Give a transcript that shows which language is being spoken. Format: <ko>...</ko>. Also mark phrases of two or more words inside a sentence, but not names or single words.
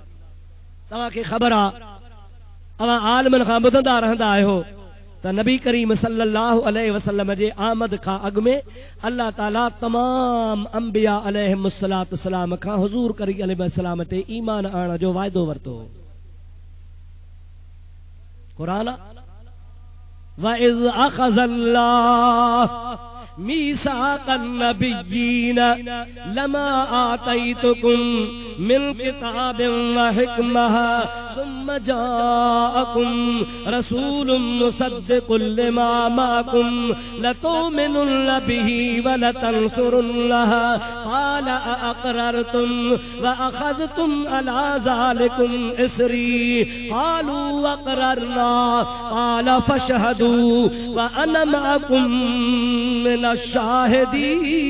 <sd>तव्हांखे ख़बर आ, अवां आलमनि खां ॿुधंदा रहंदा आहियो त नबी करीम</sd> <ar>صلى الله عليه وسلم</ar> <sd>जे आमद खां अॻु में अल्लाह ताला तमाम अंबिया</sd> <ar>عليهم الصلاة والسلام</ar> <sd>खां हुज़ूर करीम अलैहिस्सलाम ते ईमान आणण जो वाइदो वरितो।</sd> <ar>قرآن وإذ أخذ الله ميثاق النبيين لما آتيتكم من كتاب وحكمة ثم جاءكم رسول مصدق لما معكم لتؤمنن به ولتنصرنه قال أأقررتم وأخذتم على ذلكم إصري قالوا أقررنا قال فاشهدوا وأنا معكم من الشاهدين.</ar>